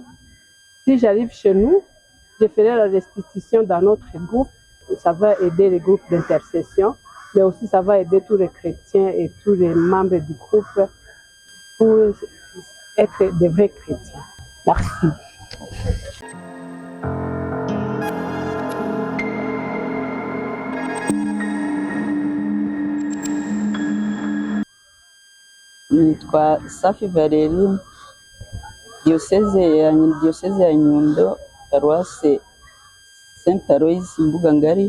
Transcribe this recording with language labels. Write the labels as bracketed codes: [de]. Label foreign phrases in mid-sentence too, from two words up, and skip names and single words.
[fr] Si j'arrive chez nous, je ferai la restitution dans notre groupe. Ça va aider les groupes d'intercession, mais aussi ça va aider tous les chrétiens et tous les membres du groupe pour être des vrais chrétiens. Merci. [rw] Nitwa Safi Valeri, diyoseze ya Nyundo, paruwase Saint Aloys Mbuga Ngari.